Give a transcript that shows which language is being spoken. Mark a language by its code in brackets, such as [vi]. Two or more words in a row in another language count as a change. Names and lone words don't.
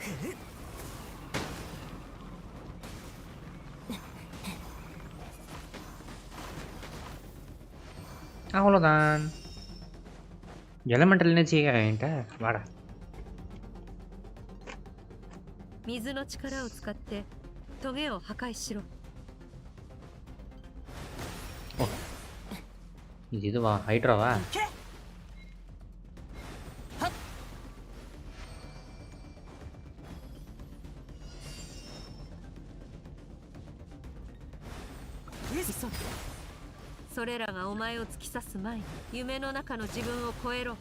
[ta] அவ்வளோதான். [en] elemental energy [ta] என்கிட்ட வாடா. [ja] 水の力を使ってトゲを破壊しろ。 [ta] இதுவா ஹைட்ராவா? [ja] それらがお前を突き刺す前に夢の中の自分を超えろ。